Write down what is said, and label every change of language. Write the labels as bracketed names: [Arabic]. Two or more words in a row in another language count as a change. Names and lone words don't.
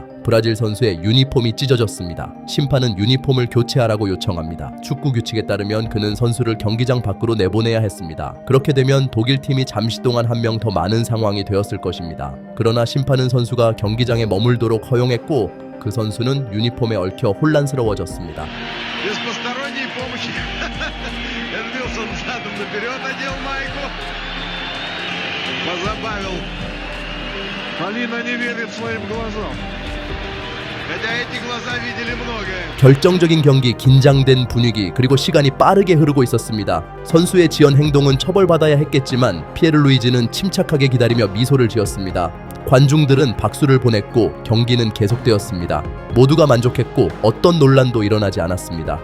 [Korean] 브라질 선수의 유니폼이 찢어졌습니다. 심판은 유니폼을 교체하라고 요청합니다. 축구 규칙에 따르면 그는 선수를 경기장 밖으로 내보내야 했습니다. 그렇게 되면 독일팀이 잠시 동안 한 명 더 많은 상황이 되었을 것입니다. 그러나 심판은 선수가 경기장에 머물도록 허용했고 그 선수는 유니폼에 얽혀 혼란스러워졌습니다. [Russian] Позабавил. Полина не верит своим глазам. Хотя эти глаза видели многое. [Korean] 결정적인 경기, 긴장된 분위기, 그리고 시간이 빠르게 흐르고 있었습니다. 선수의 지연 행동은 처벌받아야 했겠지만 피에르루이지는 침착하게 기다리며 미소를 지었습니다. 관중들은 박수를 보냈고 경기는 계속되었습니다. 모두가 만족했고 어떤 논란도 일어나지 않았습니다.